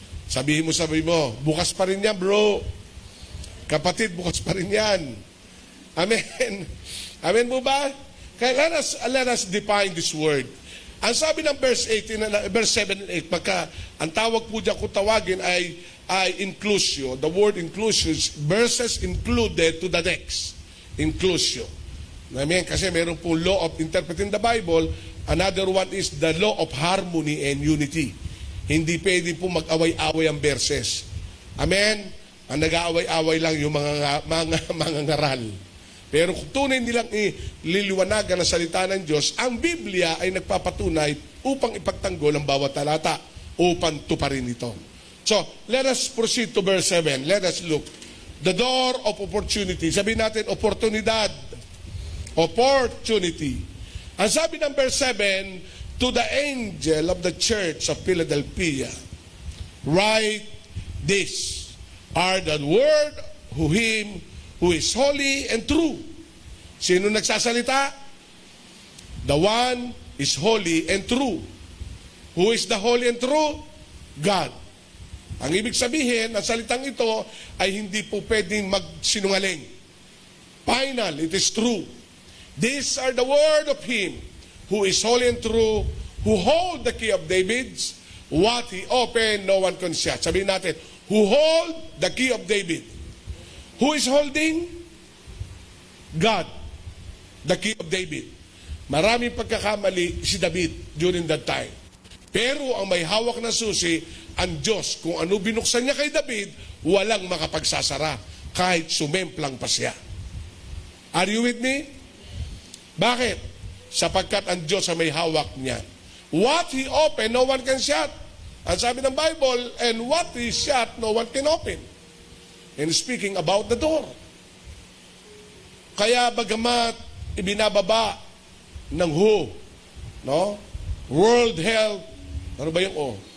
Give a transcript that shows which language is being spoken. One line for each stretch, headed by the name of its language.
Filipino: Sabi mo, bukas pa rin yan, bro. Kapatid, bukas pa rin yan. Amen. Amen mo ba?
English: Kaya let us define this word.
Filipino: Ang sabi ng verse 7 and 8, ang tawag po dyan kung tawagin ay inclusio.
English: The word inclusio, verses included to the next. Inclusio. Amen?
Filipino: Kasi meron po
English: law of interpreting the Bible. Another one is the law of harmony and unity.
Filipino: Hindi pwede po mag-away-away ang verses. Amen? Ang nag-aaway-away lang yung mga ngaral. Pero kung tunay nilang ililiwanagan ang salita ng Diyos, ang Biblia ay nagpapatunay upang ipagtanggol ang bawat talata, upang tuparin ito.
English: So, let us proceed to verse 7. Let us look. The door of opportunity.
Filipino: Sabihin natin, oportunidad.
English: Opportunity.
Filipino: Ang sabi ng
English: verse 7, to the angel of the church of Philadelphia, write this, are the word who him who is holy and true.
Filipino: Sino nagsasalita?
English: The one is holy and true. Who is the holy and true? God.
Filipino: Ang ibig sabihin, ang salitang ito ay hindi po pwedeng magsinungaling.
English: Final, it is true. These are the word of him who is holy and true, who hold the key of David's, what he opened, no one can shut.
Filipino: Sabihin natin,
English: who hold the key of David. Who is holding? God. The key of David.
Filipino: Maraming pagkakamali si David
English: during that time.
Filipino: Pero ang may hawak na susi, ang Diyos. Kung ano binuksan niya kay David, walang makapagsasara. Kahit sumemplang pa siya.
English: Are you with me?
Filipino: Bakit? Sapagkat ang Diyos ang may hawak niya.
English: What he opened, no one can shut.
Filipino: Ang sabi ng
English: Bible, and what he shut, no one can open. And speaking about the door.
Filipino: Kaya bagamat ibinababa ng
English: WHO, no?
Filipino: World Health, ano ba yung O?